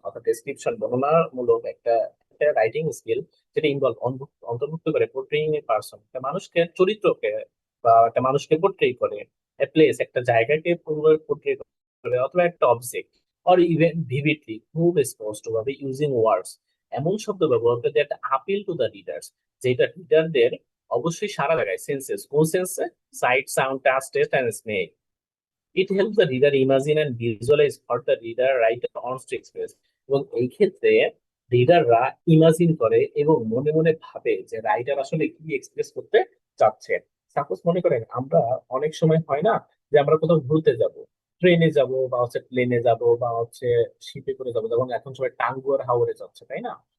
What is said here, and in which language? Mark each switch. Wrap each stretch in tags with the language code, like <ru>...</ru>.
<bn>অর্থাৎ ডেসক্রিপশন বর্ণনামূলক একটা একটা রাইটিং স্কিল, যেটা অন্তর্ভুক্ত করে</bn> <en>portraying a person,</en> <bn>একটা মানুষকে, চরিত্রকে, বা একটা মানুষকে পোর্ট্রে করে, এ প্লেস, একটা জায়গাকে পোর্ট্রে করে, অথবা একটা অবজেক্ট,</bn> <en>or even vividly,</en> <bn>খুব স্পষ্ট ভাবে,</bn> <en>using words,</en> <bn>এমন শব্দ ব্যবহার করে</bn> <en>that appeal to the readers,</en> <bn>যেটা রিডারদের অবশ্যই সারা জায়গায়, সেন্সেস, কোন সেন্সে?</bn> <en>Sight, sound, touch, taste and smell. It helps the reader imagine and visualize what the reader writer wants to express.</en> <bn>এবং এই ক্ষেত্রে রিডাররা ইমাজিন করে এবং মনে মনে ভাবে যে রাইটার আসলে কি এক্সপ্রেস করতে চাচ্ছে। সাপোজ মনে করেন আমরা অনেক সময় হয় না যে আমরা কোথাও ঘুরতে যাব, ট্রেনে যাব, বা হচ্ছে প্লেনে যাব, বা হচ্ছে শিপে করে যাব, যেমন এখন সবাই টাঙ্গুয়ার হাওরে যাচ্ছে, তাই না?</bn>